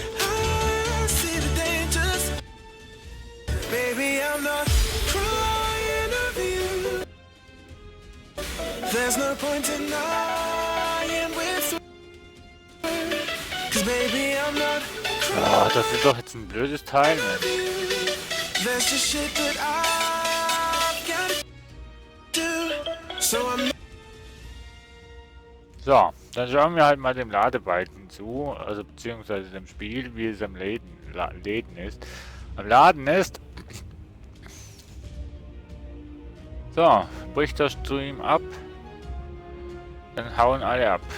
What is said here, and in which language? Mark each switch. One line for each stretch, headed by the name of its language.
English: I see the dangers, baby. I'm not crying over you. There's no point in denying we're through, 'cause baby, I'm not.
German: Oh, das ist doch jetzt ein blödes Teil, Mensch.
English: There's just shit that I've gotta do. So I'm.
German: So, dann schauen wir halt mal dem Ladebalken zu, also beziehungsweise dem Spiel, wie es am Laden ist. Am Laden ist. So, bricht der Stream ab. Dann hauen alle ab.